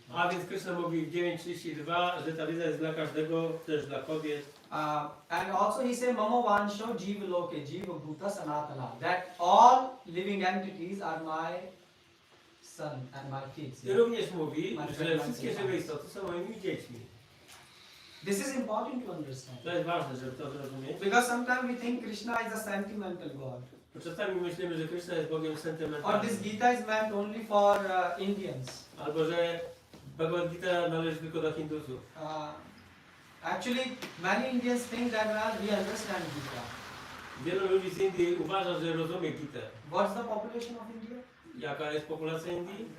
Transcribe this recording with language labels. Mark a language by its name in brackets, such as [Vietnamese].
[Polish] A więc Krishna mówi w 9:32, że ta wiedza jest dla każdego, też dla kobiet. [English] And also he said, Mama Vansho Jiva Loke, Jiva Bhuta Sanatana, that all living entities are my son and my kids. [Polish] I [English] Yeah? [Polish] również mówi, że wszystkie żywe istoty są moimi dziećmi. [English] This is important to understand. [Polish] To jest ważne, żeby to zrozumieć. [English] Because sometimes we think Krishna is a sentimental God. [Polish] Bo czasami myślimy, że Krishna jest Bogiem [English] Or [Polish] sentymentalnym. [English] this Gita is meant only for Indians. [Polish] Albo że Bhagavad Gita należy tylko do Hindusów. [English] Actually, many Indians think that we understand Gita. [Polish] Wielu ludzi z Indii uważa, że rozumie Gitę. [English] What's the population of India? [Polish] Jaka jest populacja Indii?